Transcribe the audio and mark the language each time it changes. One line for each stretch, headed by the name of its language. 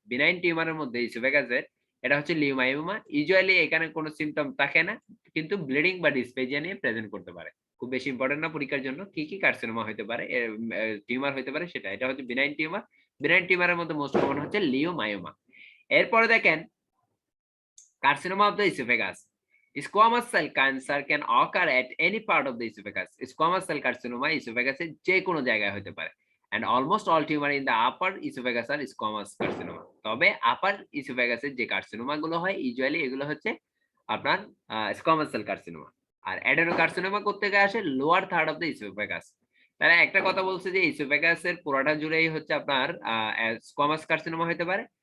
Bangla: Benign টিউমারের মধ্যে ইসোফেগাসের এটা হচ্ছে লিউমায়োমা। ইউজুয়ালি এখানে কোনো সিম্পটম থাকে না কিন্তু ব্লিডিং বা ডিসপেজিয়া নিয়ে প্রেজেন্ট করতে পারে। খুব বেশি ইম্পর্টেন্ট না পরীক্ষার জন্য। কি কি কার্সিনোমা হতে পারে, টিউমার হতে পারে সেটা, এটা হচ্ছে বিনাইন টিউমার। বিনাইন টিউমারের মধ্যে মোস্ট কমন হচ্ছে লিউমায়োমা। এরপরে দেখেন carcinoma of the oesophagus.
English: Squamous cell cancer can occur at any part of the esophagus. Squamous cell carcinoma esophagus
Bangla: এর যে কোনো জায়গায় হতে পারে।
English: and almost all tumor in the upper esophagus are squamous carcinoma.
Bangla: তবে আপার ইসোফেগাসের যে কার্সিনোমা গুলো হয় ইউজুয়ালি এগুলো হচ্ছে আপনার স্কোয়ামাস সেল কার্সিনোমা। আর অ্যাডেনোকার্সিনোমা কোত্থেকে আসে? Lower third of the oesophagus. তাহলে একটা কথা বলছে যে ইসোফেগাসের পুরাটা জুড়েই হচ্ছে আপনার স্কোয়ামাস কার্সিনোমা হতে পারে।